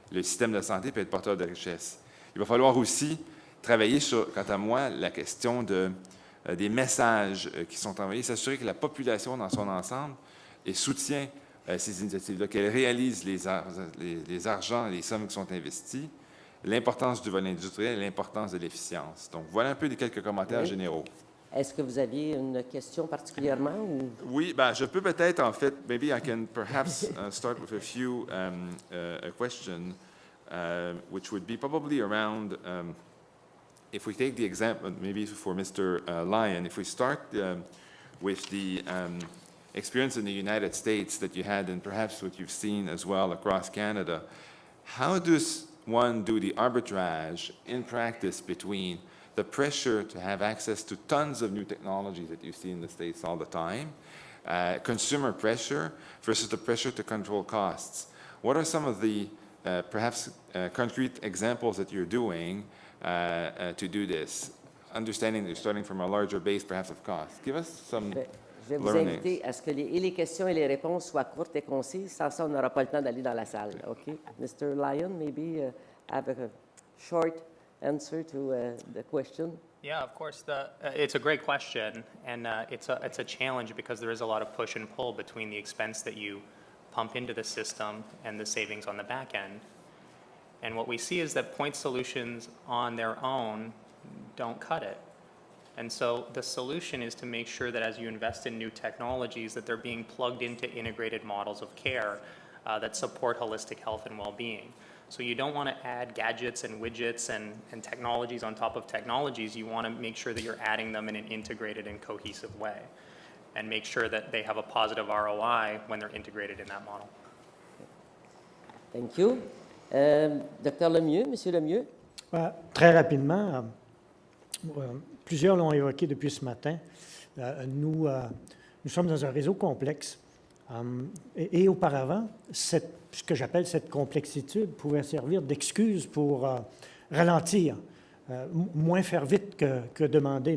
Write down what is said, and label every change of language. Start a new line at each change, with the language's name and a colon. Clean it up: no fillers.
French: Le système de santé peut être porteur de richesse. Il va falloir aussi travailler sur, quant à moi, la question des messages qui sont envoyés, s'assurer que la population dans son ensemble soutient ces initiatives-là, qu'elle réalise les argents, les sommes qui sont investis, l'importance du volet industriel et l'importance de l'efficience. Donc, voilà un peu quelques commentaires généraux. Est-ce que vous aviez une question particulièrement? Ou... Oui, ben, je peux peut-être, en fait,
English: maybe I can perhaps start with a few a question, which would be probably around, if we take the example, maybe for Mr. Lyon, if we start with the experience in the United States that you had and perhaps what you've seen as well across Canada, how does one do the arbitrage in practice between the pressure to have access to tons of new technologies that you see in the States all the time, consumer pressure versus the pressure to control costs? What are some of the perhaps concrete examples that you're doing to do this, understanding that you're starting from a larger base perhaps of costs? Give us some
French: Je vais vous inviter à ce que les questions et les réponses soient courtes et concises. Sans ça, on n'aura pas le temps d'aller dans la salle.
English: OK? Mr. Lyon, maybe have a short answer to the question. Yeah, of course. It's a great question, and it's a challenge because there is a lot of push and pull between the expense that you pump into the system and the savings on the back end. And what we see is that point solutions on their own don't cut it. And so the solution is to make sure that as you invest in new technologies, that they're being plugged into integrated models of care that support holistic health and well-being. So you don't want to add gadgets and widgets and technologies on top of technologies. You want to make sure that you're adding them in an integrated and cohesive way and make sure that they have a positive ROI when they're integrated in that model. Thank you. Dr.
French: Lemieux, Monsieur Lemieux. Très rapidement, plusieurs l'ont évoqué depuis ce matin. Nous sommes dans un réseau complexe. Et auparavant, ce que j'appelle cette complexitude pouvait servir d'excuse pour ralentir, moins faire vite que demander.